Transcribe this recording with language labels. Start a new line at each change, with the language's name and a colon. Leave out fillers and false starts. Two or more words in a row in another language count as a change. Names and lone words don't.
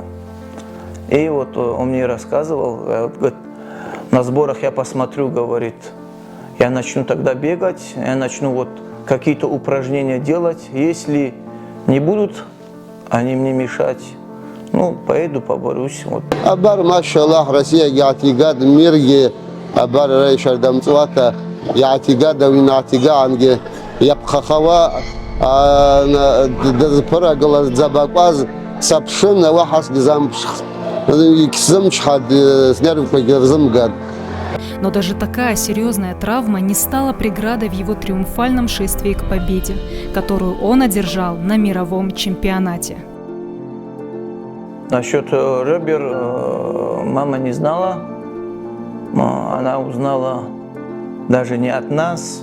Russian: И вот он мне рассказывал, говорит, на сборах я посмотрю, говорит, я начну тогда бегать, я начну вот какие-то упражнения делать, если не будут они мне мешать, ну, поеду, поборюсь. Вот. Абар, машаллах, Россия, Ятигад, Мирги, Абар, Рейшар, Дамцвата, Ятигада, Винатига, Анге, Япхахава, Дазпарагала, Забакваз, Сапшин, Вахас, Гизампш, Кизамчхад, Снервка, Герзамгад. Но даже такая серьезная травма не стала преградой в его триумфальном шествии к победе, которую он одержал на мировом чемпионате. Насчет ребер мама не знала, она узнала даже не от нас.